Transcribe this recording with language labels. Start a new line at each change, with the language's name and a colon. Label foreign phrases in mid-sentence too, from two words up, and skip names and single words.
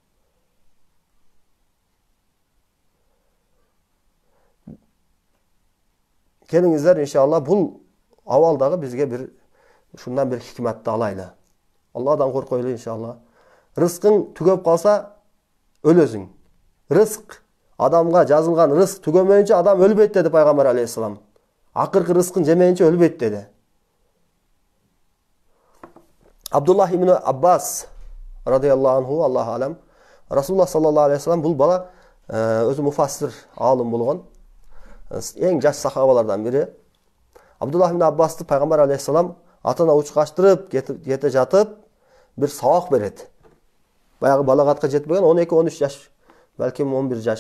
Kyrgyz: Келиңиздер иншалла бул абалдагы бизге бир ушундан бир хикматты алайлы. Алладан коркойлу иншалла. Рызкың түгөп калса өлөсүң. Рызк, адамга жазылган рызк түгөмөйүнчө адам өлбөйт деди пайгамбар алейхиссалам. Акыркы рызкын жемейинче өлбөйт деди. Абдуллах ибн Аббас
Arabic: رضي الله عنه, الله أعلم, رسول الله صلى الله عليه وسلم
Kyrgyz: бул бала өзү муфассир алым болгон, эң жаш сахабалардан бири. Абдуллах ибн Аббасты пайгамбар алейхиссалам атына учкаштырып кете жатып бир сабак берет. Баягы балагатка жетпеген 12-13 жаш, балким 11 жаш.